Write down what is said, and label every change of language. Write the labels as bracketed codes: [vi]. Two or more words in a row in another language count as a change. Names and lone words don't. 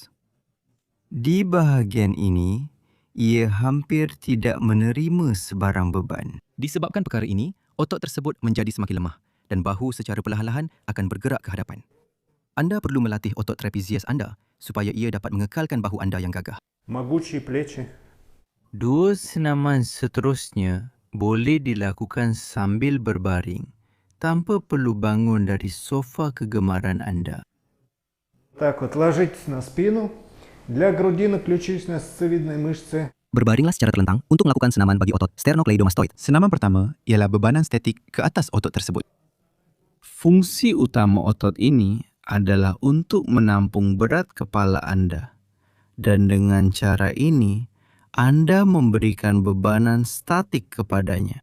[ms] Di bahagian ini, ia hampir tidak menerima sebarang beban. Disebabkan perkara ini, otot tersebut menjadi semakin lemah dan bahu secara perlahan-lahan akan bergerak ke hadapan. Anda perlu melatih otot trapezius anda supaya ia dapat mengekalkan bahu anda yang gagah. [ru] Могучие плечи. [ms] Dua senaman seterusnya boleh dilakukan sambil berbaring tanpa perlu bangun dari sofa kegemaran anda. [ru] Так вот, ложитесь на спину. Для грудины ключично-сосцевидной мышцы. [ms] Berbaringlah secara terlentang untuk melakukan senaman bagi otot sternocleidomastoid. Senaman pertama ialah bebanan statik ke atas otot tersebut. Fungsi utama otot ini adalah untuk menampung berat kepala anda. Dan dengan cara ini, anda memberikan bebanan statik kepadanya.